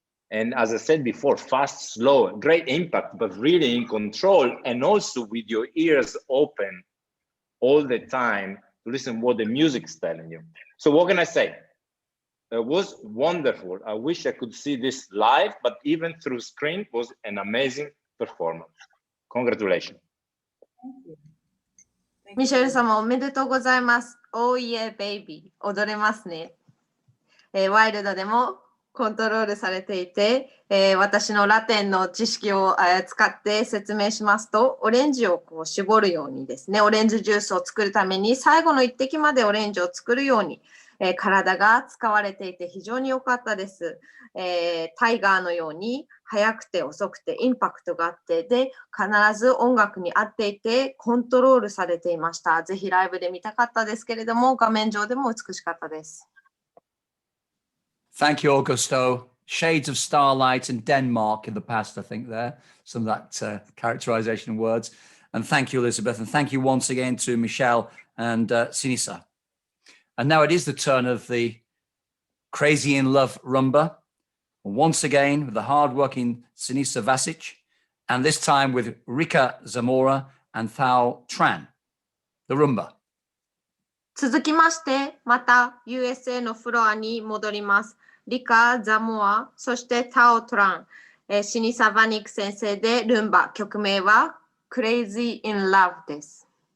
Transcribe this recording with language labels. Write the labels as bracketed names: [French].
[English] And as I said before, fast, slow, great impact, but really in control, and also with your ears open all the time to listen what the music's telling you. So what can I say? It was wonderful. I wish I could see this live, but even through screen, it was an amazing performance. Congratulations. Thank you. [Japanese] ミシェル様おめでとうございます。 [English] Oh yeah, baby. [Japanese] 踊れますね。ワイルドでもコントロールされていて、私のラテンの知識を使って説明しますと、オレンジをこう絞るようにですね、オレンジジュースを作るために最後の一滴までオレンジを作るように、体が使われていて非常に良かったです。タイガーのように速くて遅くてインパクトがあって、で、必ず音楽に合っていてコントロールされていました。ぜひライブで見たかったですけれども、画面上でも美しかったです。 [English] Thank you, Augusto. Shades of starlight in Denmark in the past, I think there. Some of that characterization words. And thank you, Elizabeth. And thank you once again to Michelle and Sinisa. And now it is the turn of the Crazy in Love rumba. Once again with the hard-working Sinisa Vasic. And this time with Rika Zamora and Thao Tran. The rumba. [Japanese] 続きまして、また USA のフロアに戻ります。リカ・ザモア、そしてタオ・トラン、シニサ・バニック先生でルンバ、曲名は Crazy in Love です。